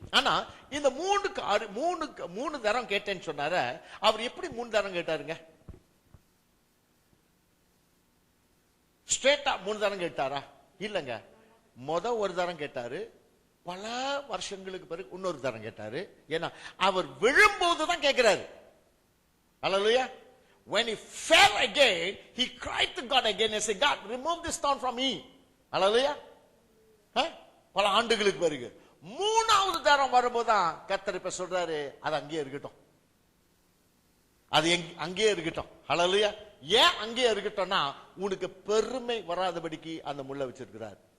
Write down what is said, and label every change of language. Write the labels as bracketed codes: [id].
[ta] ஆனா இந்த 3 தரம் கேட்டேன்னு சொன்னார, அவர் எப்படி 3 தரம் கேட்டாருங்க? ஸ்ட்ரெயிட்டா 3 தரம் கேட்டாரா? இல்லங்க. ஒரு தரம் கேட்டாரு, பல வருஷங்களுக்கு பிறகு இன்னொரு தரம் கேட்டாரு. ஏன்னா அவர் விழும்போதுதான் கேட்கிறாரு. ஹல்லேலூயா. [en] When he fell again, he cried to God again and said, God, remove this stone from me. [ta] ஹல்லேலூயா. பல ஆண்டுகளுக்கு பிறகு 3வது தரம் வரும்போதுதான் கர்த்தர் இப்ப சொல்றாரு, அது அங்கேயே இருக்கட்டும், அது அங்கேயே இருக்கட்டும். ஹல்லேலூயா. ஏன் அங்கேயே இருக்கட்டும்னா, உனக்கு பெருமை வராதபடிக்கு அந்த முள்ள வச்சிருக்கிறார்.